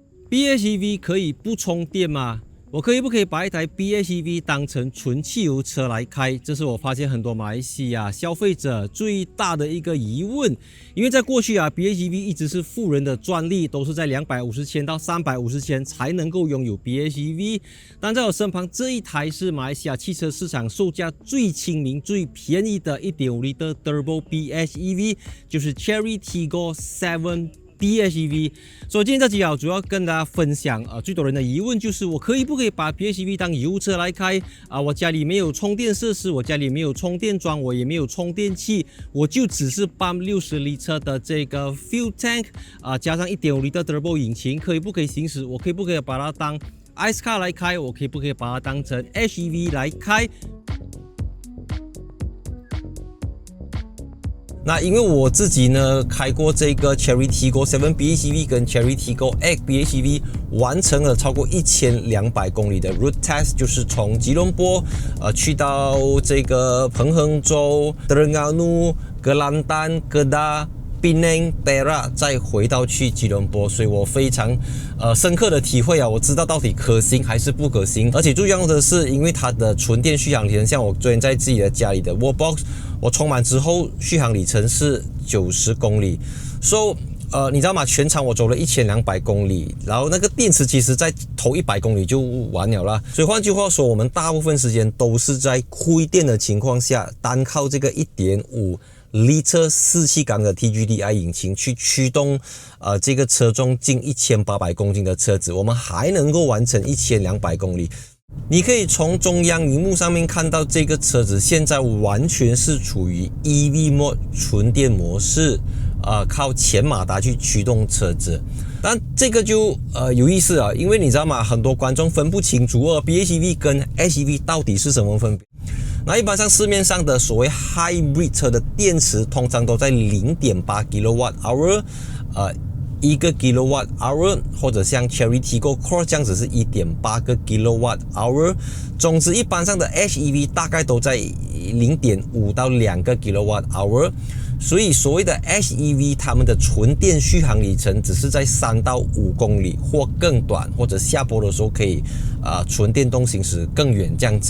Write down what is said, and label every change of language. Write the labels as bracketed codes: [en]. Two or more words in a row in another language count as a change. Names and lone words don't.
[zh] PHEV 可以不充電嗎？我不可以把一台 PHEV 當成純汽油車來開？這是我發現很多馬來西亞消費者最大的一個疑問。因為在過去 PHEV 一直是富人的專利，都是在250千到350千才能夠擁有 PHEV。但在我身旁這一台是馬來西亞汽車市場售價最親民、最便宜的 1.5L Turbo PHEV， 就是 Chery Tigor 7 PHEV。所以今天這集主要跟大家分享最多人的疑問就是我不可以把 PHEV 當油車來開我家裡沒有充電設施，我家裡没有充電樁，我也沒有充電器，我就只是ปั๊60litre的這個 [en] fuel tank [zh] 加上 1.5L turbo 引擎，不可以行駛？我不可以把它當 [en] ICE car [zh] 來開？我不可以把它當成 HEV 來開？那因為我自己呢開過這個 Chery Tigor 7 PHEV 跟 Chery Tigor 8 PHEV， 完成了超過1200公里的 [en] road test， [zh] 就是從吉隆坡去到這個彭亨州、Terengganu、格蘭丹、Kedah、Penang、Perak， 再回到去吉隆坡，所以我非常深刻的體會我知道到底可行還是不可行。而且最重要的是，因为它的纯電續航里程，像我昨天在自己的家裡的 Wallbox， 我充滿之後續航里程是90公里。So 你知道嗎？全場我走了1200公里，然後那個電池其實在頭100公里就完了啦。所以換句話說，我們大部分時間都是在虧電的情況下，單靠這個1.5litre 4氣缸的 TGDI 引擎去驅動這個車重近1800公斤的車子，我們還能夠完成1200公里。你可以從中央螢幕上面看到，這個車子現在完全是處於 [en] EV mode [zh] 純電模式，靠前馬達去驅動車子。但這個就有意思因為你知道嗎？很多觀眾分不清楚 PHEV 跟 HEV 到底是什麼分別。那一般上市面上的所謂 hybrid 車的電池通常都在 0.8 kWh， 1個 kWh， 或者像 Chery Tigor Cross 這樣子是 1.8 個 kWh。總之一般上的 HEV 大概都在 0.5 到2個 kWh。所以所謂的 HEV 他們的純電續航里程只是在3到5公里或更短，或者下坡的時候可以純電動行駛更遠這樣子。